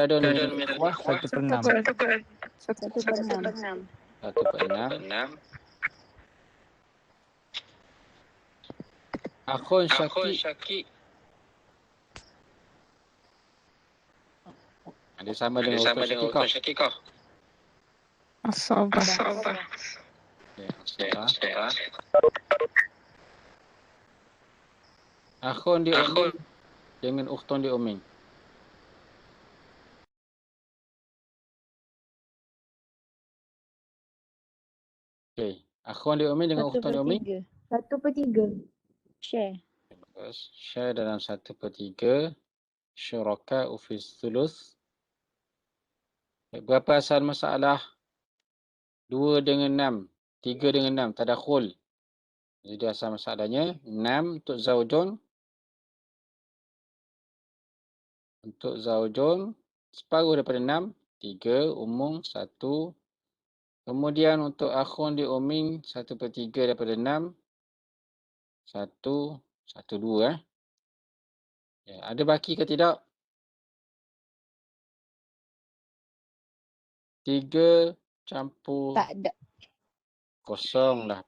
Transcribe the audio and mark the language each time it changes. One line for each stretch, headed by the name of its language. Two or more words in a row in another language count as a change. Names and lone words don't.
Malay: Wah, 1/6. 1/6.
Arabic: 1/6. أخ شقيق.
Malay: Ada sama dengan
Arabic: أخت شقيقة.
Malay: Asabah. Asabah.
Arabic: أخ لأم
Malay: dengan
Arabic: أخت لأم.
Malay: Okey.
Arabic: أخ لأم
Malay: dengan
Arabic: أخت لأم.
Malay: 1/3. Share. Bagus. Share dalam 1/3.
Arabic: شركاء في الثلث.
Malay: Berapa asal masalah? 2 dengan 6. 3 dengan 6. Tadakhul. Jadi asal masalahnya 6 untuk zaujun. Untuk zaujun, separuh daripada 6. 3, umum 1. Kemudian untuk
Arabic: أخ لأم
Malay: 1/3 daripada 6. 1, 1, 2. Ya, ada baki ke tidak? 3 campur Tak ada. kosong lah.